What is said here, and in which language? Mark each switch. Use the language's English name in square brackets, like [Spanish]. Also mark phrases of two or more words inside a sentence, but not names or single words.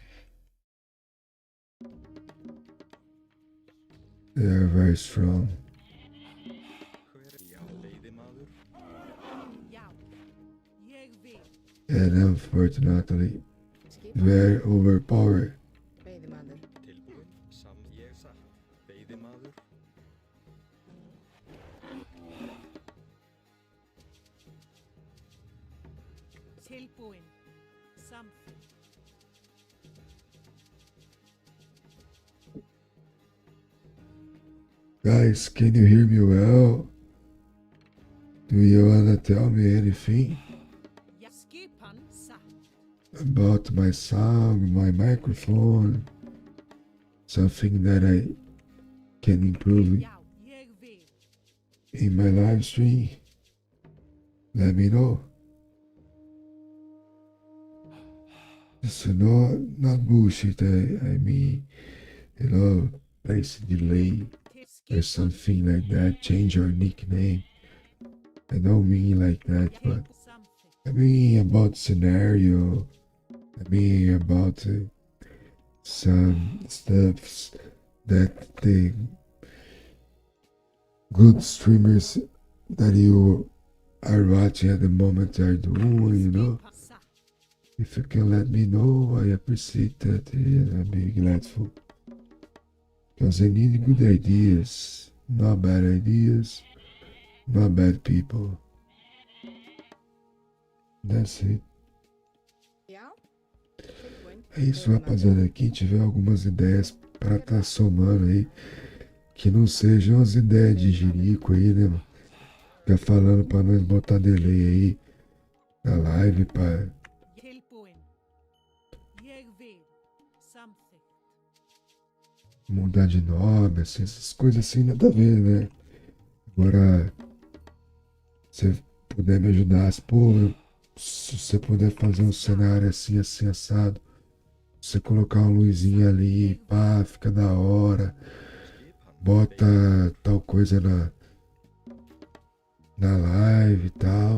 [English] They are very strong. And unfortunately, very overpowered. [Icelandic] Tilbúin. Samþykkt. [English] Guys, can you hear me well? Do you wanna tell me anything [Icelandic] Skipan satt. [English] about my sound, my microphone? Something that I can improve [Icelandic] Já, ég vil. [English] in my live stream? Let me know. So not bullshit. I mean, place delay or something like that. Change your nickname. I don't mean like that, but [Icelandic] Samþykkt. [English] I mean about scenario. I mean about some stuffs that the good streamers that you are watching at the moment are doing, you know. [Icelandic] Skipan satt. [English] If you can let me know, I appreciate that and I'll be grateful. Because I need good ideas, not bad ideas, not bad people. That's it. [Icelandic] Já. Tilbúin. [Portuguese] É isso, rapaziada. Quem tiver algumas ideias pra tá somando aí, que não sejam as ideias de jirico aí, né, mano? Fica falando pra nós botar delay aí na live, pra [Icelandic] Tilbúin. Ég vil. Samþykkt. [Portuguese] mudar de nome, assim, essas coisas assim, nada a ver, né? Agora, se você puder me ajudar, se você puder fazer um cenário assim, assim, assado, você colocar uma luzinha ali, pá, fica da hora, bota tal coisa na live e tal.